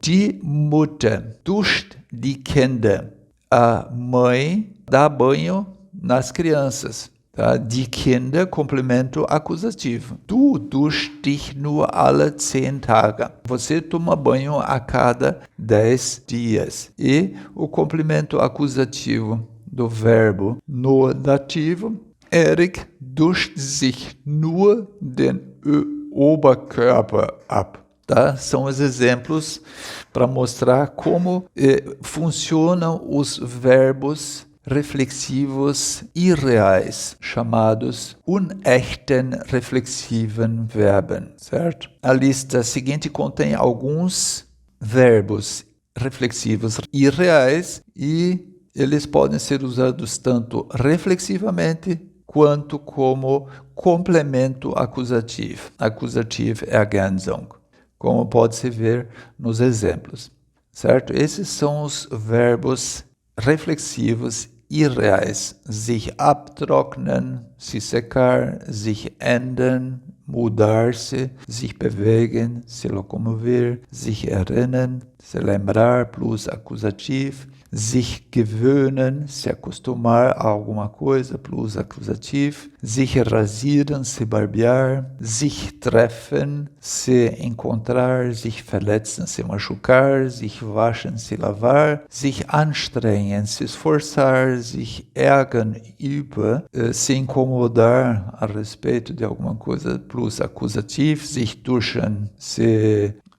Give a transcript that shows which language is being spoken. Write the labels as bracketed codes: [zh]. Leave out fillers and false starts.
[de] Die Mutter duscht die Kinder. [pt] A mãe dá banho nas crianças. Tá? [de] Die Kinder, [pt] complemento acusativo. [de] Du duschst dich nur alle 10 Tage. [pt] Você toma banho a cada 10 dias. E o complemento acusativo do verbo no dativo. [de] Erik duscht sich nur den Oberkörper ab. [pt] Tá? São os exemplos para mostrar como funcionam os verbos reflexivos irreais, chamados [de] unechten reflexiven Verben, [pt] certo? A lista seguinte contém alguns verbos reflexivos irreais e eles podem ser usados tanto reflexivamente quanto como complemento acusativo. Acusativo Ergänzung, como pode-se ver nos exemplos, certo? Esses são os verbos reflexivos irreais. [de] Sich abtrocknen, [pt] se secar, [de] sich ändern, [pt] mudar-se, [de] sich bewegen, [pt] se locomover, [de] sich erinnern, [pt] se lembrar, plus acusativo, [de] sich gewöhnen, [pt] se acostumar a alguma coisa, plus acusativo, [de] sich rasieren, [pt] se barbear, [de] sich treffen, [pt] se encontrar, [de] sich verletzen, [pt] se machucar, [de] sich waschen, [pt] se lavar, [de] sich anstrengen, [pt] se esforçar, [de] sich ärgern über, [pt] se incomodar a respeito de alguma coisa, plus acusativo, [de] sich duschen, [pt] se